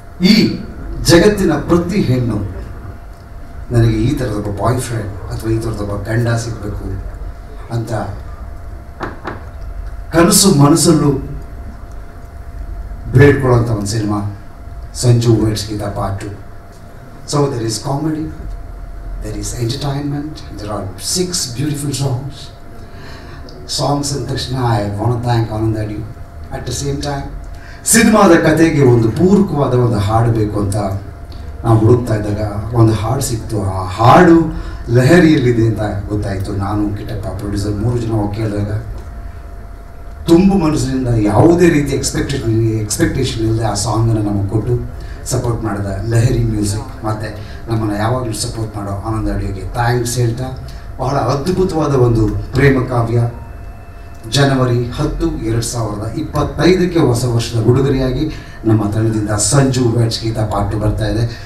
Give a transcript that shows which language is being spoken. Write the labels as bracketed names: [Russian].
[Kannada] ಈ ಜಗತ್ತಿನ ಪ್ರತಿ ಹೆಣ್ಣು ನನಗೆ ಈ ಥರದೊಬ್ಬ ಬಾಯ್ ಫ್ರೆಂಡ್ ಅಥವಾ ಈ ಥರದೊಬ್ಬ ಗಂಡ ಸಿಗಬೇಕು ಅಂತ ಕನಸು ಮನಸ್ಸಲ್ಲೂ ಬೇಡ್ಕೊಳ್ಳೋಂಥ ಒಂದು cinema Sanju ವೇಡ್ಸ್ Geetha part 2. [English] So there is comedy, there is entertainment, there are 6 beautiful songs. Songs and Krishna, I want to thank Anand Adi. At the same time, [Kannada] ಸಿನಿಮಾದ ಕತೆಗೆ ಒಂದು ಪೂರಕವಾದ ಒಂದು ಹಾಡು ಬೇಕು ಅಂತ ನಾವು ಹುಡುಕ್ತಾ ಇದ್ದಾಗ ಒಂದು ಹಾಡು ಸಿಕ್ತು. ಆ ಹಾಡು ಲಹರಿಯಲ್ಲಿದೆ ಅಂತ ಗೊತ್ತಾಯಿತು. ನಾನು ಕಿಟ್ಟಪ್ಪ ಪ್ರೊಡ್ಯೂಸರ್ 3 ಜನ ಹೋಗಿ ಕೇಳಿದಾಗ ತುಂಬ ಮನಸ್ಸಿನಿಂದ ಯಾವುದೇ ರೀತಿ ಎಕ್ಸ್ಪೆಕ್ಟೇಷನ್ ಇಲ್ಲದೆ ಆ ಸಾಂಗನ್ನು ನಮಗೆ ಕೊಟ್ಟು ಸಪೋರ್ಟ್ ಮಾಡಿದ ಲಹರಿ ಮ್ಯೂಸಿಕ್ ಮತ್ತು ನಮ್ಮನ್ನು ಯಾವಾಗಲೂ ಸಪೋರ್ಟ್ ಮಾಡೋ ಆನಂದ್ ಅಡಿಗೆ ಥ್ಯಾಂಕ್ಸ್ ಹೇಳ್ತಾ, ಬಹಳ ಅದ್ಭುತವಾದ ಒಂದು ಪ್ರೇಮ ಕಾವ್ಯ ಜನವರಿ 10, 2025ಕ್ಕೆ ಹೊಸ ವರ್ಷದ ಉಡುಗೊರೆಯಾಗಿ ನಮ್ಮ ತಂಡದಿಂದ ಸಂಜು ವೆಟ್ಸ್ ಗೀತಾ ಪಾರ್ಟ್ 2 ಬರ್ತಾ ಇದೆ.